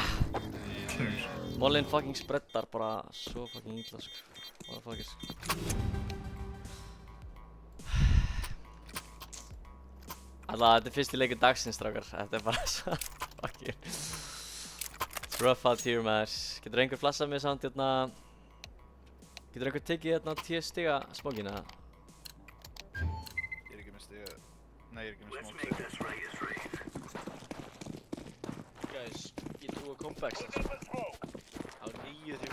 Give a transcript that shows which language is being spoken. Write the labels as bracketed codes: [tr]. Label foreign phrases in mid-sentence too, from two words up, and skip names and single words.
[is] Kjör. Mollin fucking spreddar bara svo fucking illa, sko. Motherfuckers. Alltaf, þetta er fyrsti leikur dagsins, strákar. Þetta er bara svo fucking... [en] It's rough out here, [is] maður. Getur einhver flassað mig samt, hérna... Getur einhver tekið hérna 10 stiga smókina? Ég er ekki með stiga... Nei, ég er ekki með smók. Guys, ég trúi að comebacks á 9-3